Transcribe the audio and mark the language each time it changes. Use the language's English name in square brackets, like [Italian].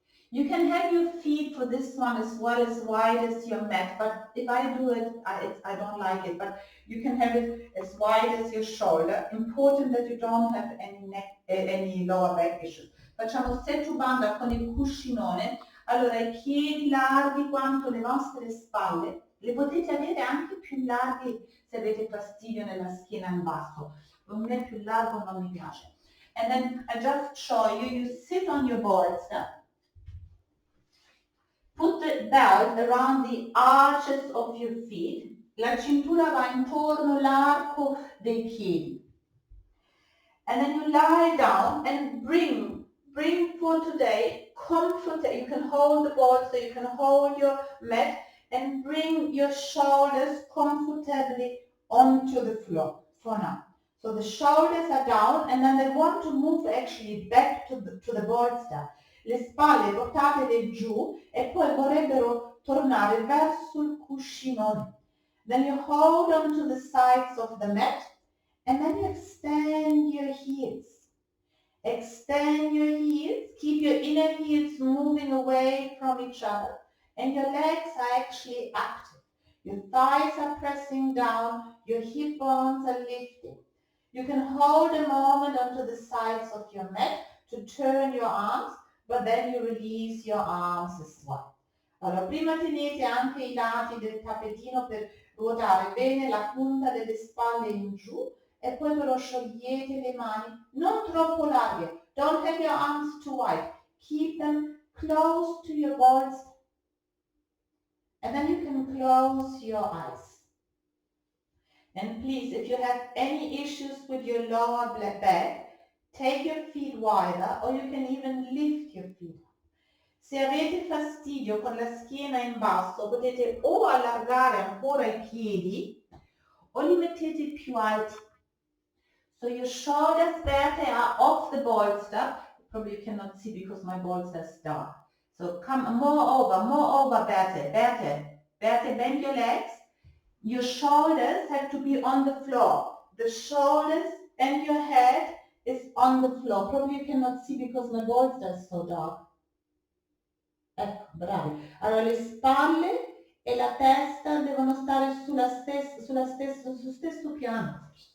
[English] You can have your feet for this one as well as wide as your mat, but if I do it, I don't like it, but you can have it as wide as your shoulder. Important that you don't have any lower back issues. [Italian] Facciamo Setu Bandha con il cuscinone. Allora i piedi larghi quanto le vostre spalle. Le potete avere anche più larghi se avete fastidio nella schiena in basso. A me più largo non mi piace. [English] And then I just show you, you sit on your bolster, put the belt around the arches of your feet, [Italian] la cintura va intorno l'arco dei piedi. [English] And then you lie down and bring for today comfort. You can hold the bolster, you can hold your mat and bring your shoulders comfortably onto the floor for now. So the shoulders are down and then they want to move actually back to the bolster. [Italian] Le spalle portatele giù e poi vorrebbero tornare verso il cuscinone. [English] Then you hold on to the sides of the mat and then you extend your heels. Extend your heels, keep your inner heels moving away from each other and your legs are actually active. Your thighs are pressing down, your hip bones are lifting. You can hold a moment onto the sides of your mat to turn your arms, but then you release your arms as well. [Italian] Allora, prima tenete anche i lati del tappetino per ruotare bene la punta delle spalle in giù e poi però sciogliete le mani, non troppo larghe. [English] Don't have your arms too wide. Keep them close to your bolster. And then you can close your eyes. And please, if you have any issues with your lower back, take your feet wider or you can even lift your feet. [Italian] Se avete fastidio con la schiena in basso, potete o allargare ancora i piedi o li mettete più alti. [English] So your shoulders, Berthe, are off the bolster. Probably you cannot see because my bolster is dark. So come more over, Berthe. Berthe, bend your legs. Your shoulders have to be on the floor. The shoulders and your head is on the floor. Probably you cannot see because my bolster is so dark. [Italian] Ecco, bravi. Allora le spalle e la testa devono stare sullo stesso piano.